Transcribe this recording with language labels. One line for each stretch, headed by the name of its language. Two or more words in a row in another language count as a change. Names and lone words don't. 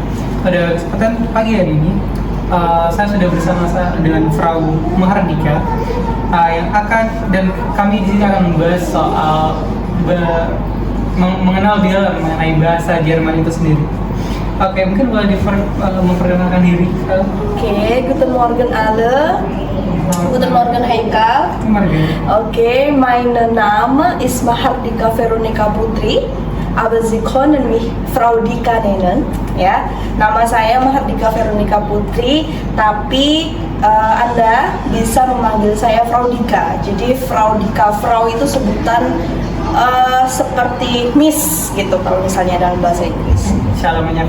Indonesian: Pada kesempatan pagi hari ini, saya sudah bersama dengan Frau Mahardika yang akan dan kami di sini akan membahas soal mengenal dialog mengenai bahasa Jerman itu sendiri. Oke, mungkin boleh memperkenalkan diri. Oke,
German: guten Morgen alle. Guten Morgen Haikal. Okay, meine Name ist Mahardika Veronica Putri, aber Sie können mich Frau Dika nennen.
Indonesian: Ya, nama saya Mahardika Veronica Putri, tapi Anda bisa memanggil saya Frau Dika. Jadi Frau Dika, Frau itu sebutan seperti Miss gitu kalau misalnya dalam bahasa Inggris. Salah menyapa.